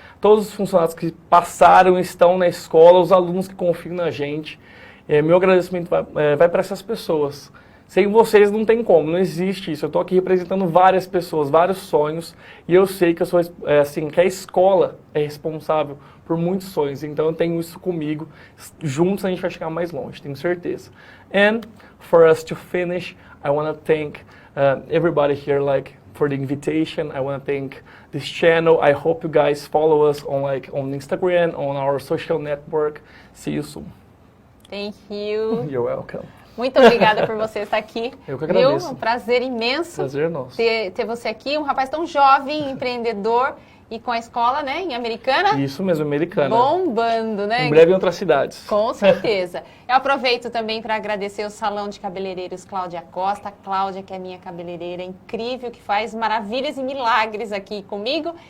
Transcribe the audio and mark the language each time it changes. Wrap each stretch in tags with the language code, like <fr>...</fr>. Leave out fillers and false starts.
<pt>Todos os funcionários que passaram, estão na escola, os alunos que confiam na gente. Meu agradecimento vai para essas pessoas sem vocês não tem como, não existe isso. Eu tô aqui representando várias pessoas, vários sonhos, e eu sei que eu sou, assim, que a escola é responsável por muitos sonhos, então eu tenho isso comigo. Juntos a gente vai chegar mais longe, tenho certeza.</pt> <en>And for us to finish, I want to thank everybody here, like, for the invitation. I want to thank this channel. I hope you guys follow us on Instagram, on our social network. See you soon. Thank you. You're welcome.</en> <pt>Muito obrigada por você estar aqui. Eu que agradeço. Um prazer imenso. Prazer nosso. Ter você aqui, um rapaz tão jovem, empreendedor e com a escola, né, em Americana. Isso mesmo, Americana. Bombando, né? Em breve em outras cidades. Com certeza. Eu aproveito também para agradecer o Salão de Cabeleireiros Cláudia Costa. A Cláudia, que é minha cabeleireira incrível, que faz maravilhas e milagres aqui comigo.</pt>